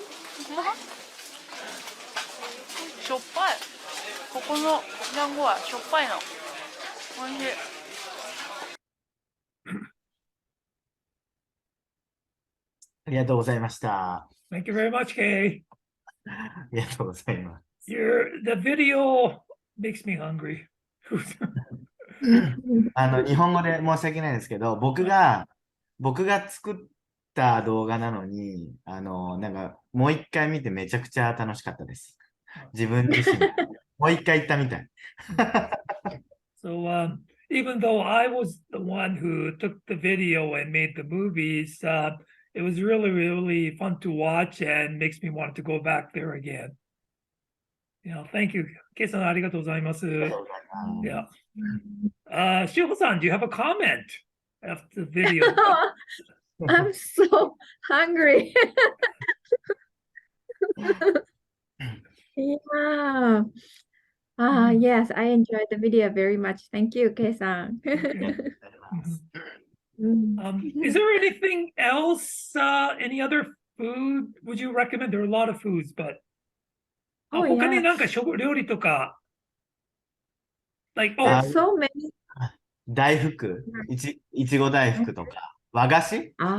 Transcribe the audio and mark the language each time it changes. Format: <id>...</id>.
<ja>しょっぱい。ここの団子はしょっぱいの。おいしい。ありがとうございました。</ja> <en>Thank you very much, Kei.</en> <ja>ありがとうございます。</ja> <en>The video makes me hungry.</en> <ja>日本語で申し訳ないんですけど、僕が作った動画なのに、なんか、もう一回見てめちゃくちゃ楽しかったです。自分自身。もう一回言ったみたい。</ja> <en>So, even though I was the one who took the video and made the movies, it was really, really fun to watch and makes me want to go back there again. Thank you.</en> <ja>Kei-san, ありがとうございます。</ja> <en>Yeah. Shiho-san, do you have a comment after the video? I'm so hungry. Yeah. Yes, I enjoyed the video very much. Thank you, Kei-san. Is there anything else, any other food would you recommend? There are a lot of foods, but</en> <ja>他になんか料理とか、</ja> <en>like, There's so many.</en> <ja>大福、いちご大福とか、和菓子</ja>